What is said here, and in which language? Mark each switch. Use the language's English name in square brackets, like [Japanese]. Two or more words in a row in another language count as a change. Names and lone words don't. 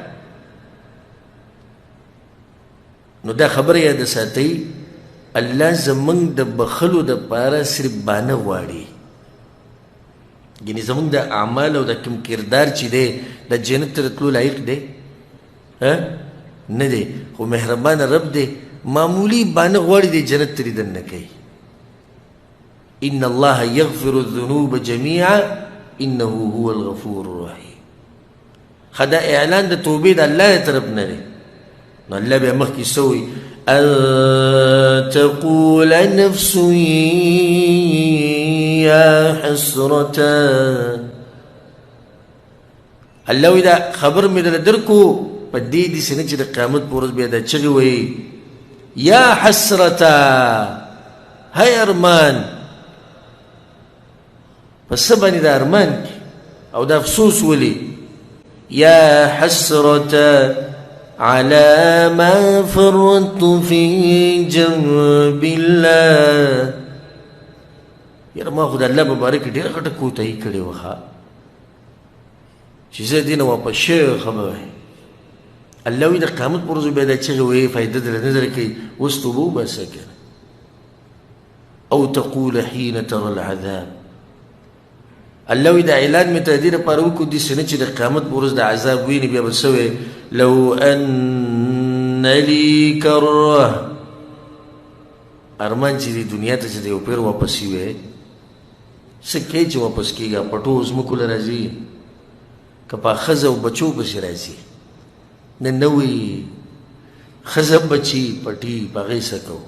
[Pashto] نو دا خبره یاد ساتئ، الله زموږ د بخلو دپاره صرف بانه غواړي. یعنې زموږ د اعمال او د کوم کردار چې دی د جنت ته د تلو لایق دی نه دی، خو مهربانه رب دی، معمولی بانه غواړي دی جنت ته دې دننه کوي. [Arabic] ان الله یغفر الذنوب جميعا انه هو الغفور الرحیم. [Pashto] خدا اعلان د توبې د الله طرف نه دی. نو الله بیا مخکې سوی [Arabic] ان تقول نفس یا حسرتا. [Pashto] الله وی دا خبر مې در درکو په دې داسې نه چې د قیامت په ورځ بیا دا چغې وایي [Arabic] یا حسرتا، [Pashto] هی ارمان. په څه باندې د ارمان کې او د افسوس ولي؟ [Arabic] یا حسرتا على ما فرطت في جنب الله. [Pashto] یاره ما خو د الله په باره کې ډېره غټه کوتاهي کړې وه چې زه دې نه واپس شوی خبره. الله وایي د قیامت په ورځ بیا دا چغې وایي فایده درله نه درکوي. اوس توبه وباسه کنه. [Arabic] او تقول حين ترى العذاب. [Pashto] الله وی دا اعلان می ته دې لپاره وکړو داسې نه چې د قیامت په ورځ د عذاب ویني بیا به څه وی [Arabic] لو ان لي کره. [Pashto] ارمان چې دې دنیا ته چې د یو پیر واپس وی څه کوي چې واپس کېږي؟ پټو ځمکو له راځي که په ښځه او بچو پسې راځي؟ نه نه وي ښځه بچي پټي په هغې څه کوو.